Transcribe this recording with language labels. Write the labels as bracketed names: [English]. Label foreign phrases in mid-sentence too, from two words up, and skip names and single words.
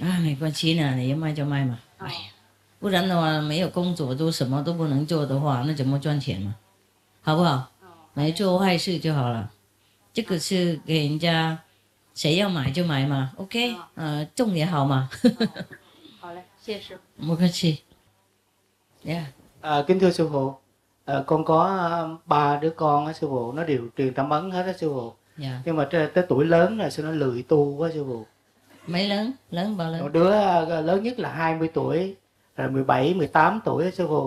[Chinese] 没关系呢，你要卖就卖嘛。哎呀，不然的话没有工作都什么都不能做的话，那怎么赚钱嘛？好不好？没做坏事就好了。这个是给人家，谁要买就买嘛。OK，种也好嘛。好嘞，谢谢师傅。不客气。 [Vietnamese] kính thưa sư phụ, con có 3 đứa con á sư phụ, nó đều truyền tâm ấn hết á sư phụ. Nhưng mà tới tuổi lớn rồi sao nó lười tu quá sư phụ. Mấy lớn? Lớn bao lớn? Một đứa lớn nhất là 20 tuổi, rồi 17, 18 tuổi á sư phụ.